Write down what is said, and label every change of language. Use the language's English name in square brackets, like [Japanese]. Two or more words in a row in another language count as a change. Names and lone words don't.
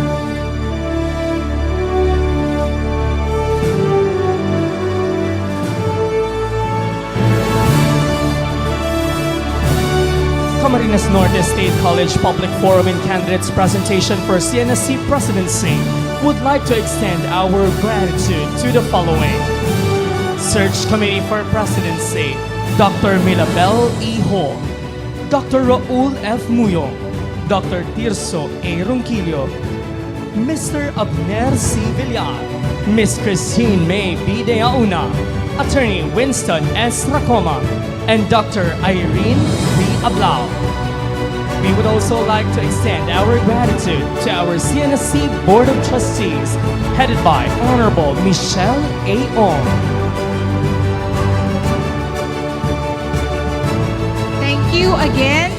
[English] Camarines Norte State College Public Forum and Candidates Presentation for CNSC Presidency would like to extend our gratitude to the following. Search Committee for Presidency, Dr. Milabel E. Ho, Dr. Raul F. Muyong, Dr. Tirso A. Ronquillo, Mr. Abner C. Villar, Ms. Christine May B. Deauna, Attorney Winston S. Racoma, and Dr. Irene B. Ablao. We would also like to extend our gratitude to our CNSC Board of Trustees, headed by Honorable Michelle A. Ong. Thank you again.